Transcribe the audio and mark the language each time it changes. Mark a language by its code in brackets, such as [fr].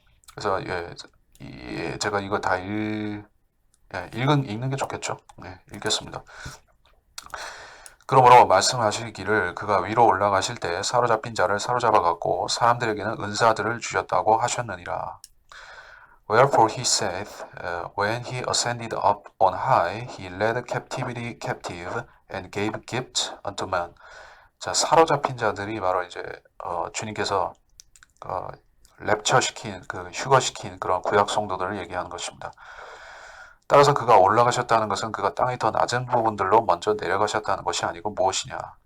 [ko] 그래서 제가 이거 다 읽는 게 좋겠죠. 네, 읽겠습니다. 그러므로 말씀하시기를 그가 위로 올라가실 때 사로잡힌 자를 사로잡아 갖고 사람들에게는 은사들을 주셨다고 하셨느니라. [en] Wherefore he saith, when he ascended up on high, he led captivity captive and gave gift unto men. [ko] 자, 사로잡힌 자들이 바로 이제 주님께서 랩처시킨, 그 휴거시킨 그런 구약 성도들을 얘기하는 것입니다. 따라서 그가 올라가셨다는 것은 그가 땅의 더 낮은 부분들로 먼저 내려가셨다는 것이 아니고 무엇이냐?